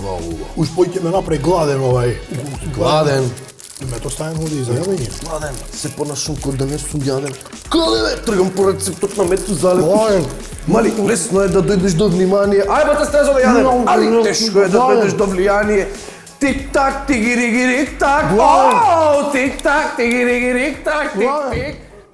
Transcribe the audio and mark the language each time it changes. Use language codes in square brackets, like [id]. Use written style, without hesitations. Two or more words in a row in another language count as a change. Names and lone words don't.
[mk] Уж пој ќе ме направи гладен овај. Гладен. Мето ставим води за јадење. Гладен. Се понашам кога да не сум јаден. Гладен е, тргам по рецептот на мето залеп. Гладен. Мали, лесно е да дојдеш до внимание. Ај бате стрезо да јадем. Али тешко е да дојдеш до влијание. Тик-так, тигири-гирик-так. Тик-так, тигири-гирик-так, тик-тик.